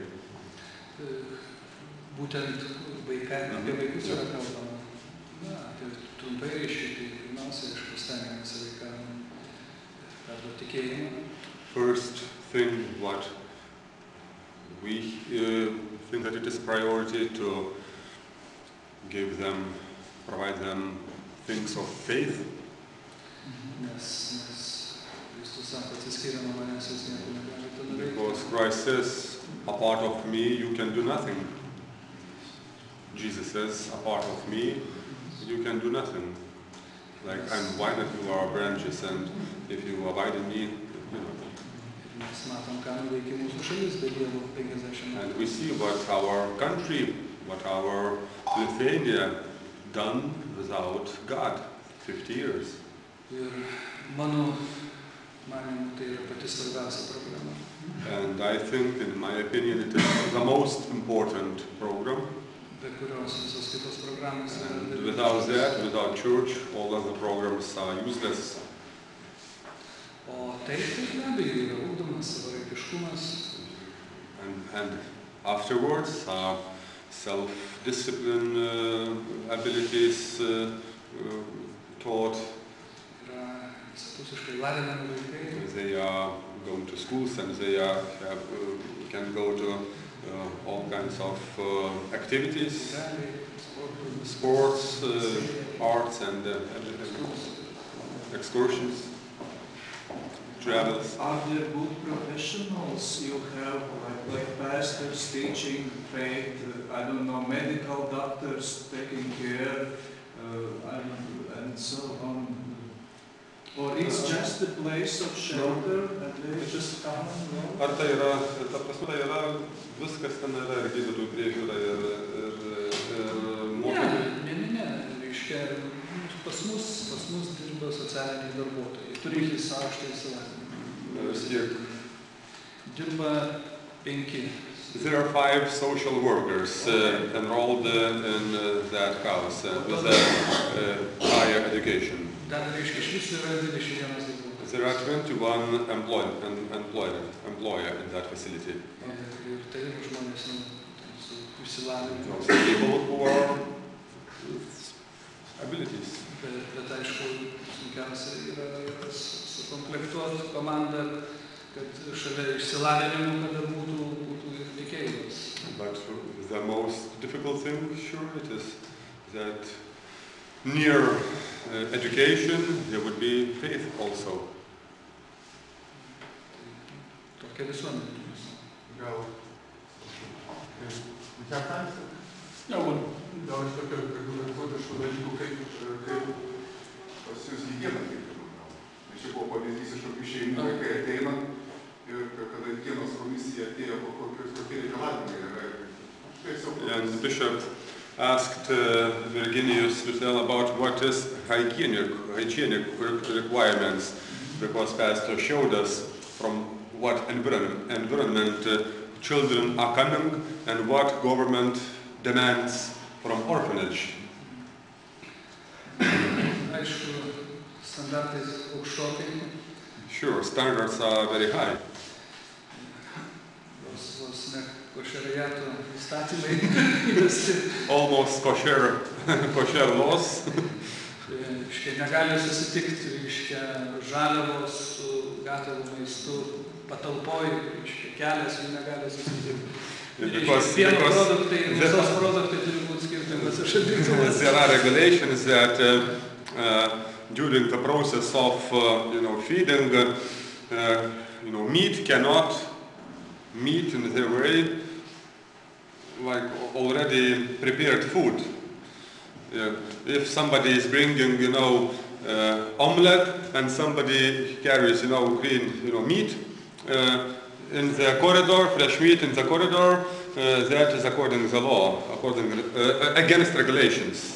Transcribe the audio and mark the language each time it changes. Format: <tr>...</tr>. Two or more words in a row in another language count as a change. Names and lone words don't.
<lt>Būtent apie vaikus yra kalbama. Tai trumpai reiškia, tai pirmiausia, aišku, stengiamės vaikam perduoti tikėjimą.</lt> <en>First thing, what we think that it is priority to provide them things of faith.</en> <lt>Nes Kristus sako, atsiskyrę nuo manęs jūs nieko negalite daryti.</lt> <en>Because Christ says, apart of me, you can do nothing. Jesus says, apart of me, you can do nothing. Like I'm vine and you are branches, and if you abide in me,</en> <lt>Mes matom, ką nuveikė mūsų šalis be Dievo 50 metų.</lt> <en>And we see what our country, what our Lithuania done without God, 50 years.</en> <lt>Ir mano manimu, tai yra pati svarbiausia problema.</lt> <en>And I think, in my opinion, it is the most important program.</en> <lt>be kurios visos kitos programos yra And dalykas.</lt> <en>without that, without church, all other programs are useless.</en> <lt>O tai be abejo yra ugdomas savarankiškumas,</lt> <en>And afterwards, self-discipline abilities taught.</en> <lt>yra visapusiškai lavinami vaikai,</lt> <en>They are going to schools and they can go to all kinds of activities,</en> <lt>realiai,</lt> <en>sports, arts, and everything. Excursions, travels. Are there good professionals you have, like pastors teaching faith, I don't know, medical doctors taking care, and so on? Or it's just a place of shelter and they just come and go?</en> <lt>Ar tai yra, ta prasme, tai yra viskas ten yra ir gydytojų priežiūra ir mokymai? Ne, reiškia, pas mus dirba socialiniai darbuotojai, turintys aukštąjį išsilavinimą. Kiek? Dirba 5.</lt> <en>There are 5 social workers enrolled in that house with a higher education.</en> <lt>Dar reiškia, iš viso yra 21 darbuotojas.</lt> <en>There are 21 employer in that facility.</en> <lt>Ir tai yra žmonės su išsilavinimu.</lt> <en>Those people who are with abilities.</en> <lt>Bet aišku, sunkiausia yra sukomplektuoti komandą, kad šalia išsilavinimų, kada būtų ir tikėjimas.</lt> <en>But the most difficult thing, sure, it is that near education there would be faith also.</en> <lt>Tokia visuomenė. Gal gal iš tokio egzotiškų dalykų, kaip pas jūs higiena kaip gal. Nes čia buvo pavyzdys iš tokių šeimų, kai ateina ir kada higienos komisija atėjo, kokie reikalavimai yra.</lt> <en>And the bishop asked Virginius to tell about what is hygienic requirements, because pastor showed us from what environment children are coming and what government demands from orphanage.</en> <lt>Aišku, standartai aukštokai,</lt> <en>Sure, standards are very high.</en> <lt>vos ne košeriato įstatymai įvesti.</lt> <en>Almost kosher laws.</en> <lt>Reiškia, negali susitikti, reiškia, žaliavos su gatavu maistu patalpoj, reiškia, kelias jų negali susitikti. Pieno produktai ir mėsos produktai turi būti skirtingose šaldytuvose.</lt> <en>There are regulations that during the process of feeding, meat cannot meat in the way like already prepared food. If somebody is bringing omelette and somebody carries green meat in the corridor, fresh meat in the corridor, that is according to the law, against regulations.</en>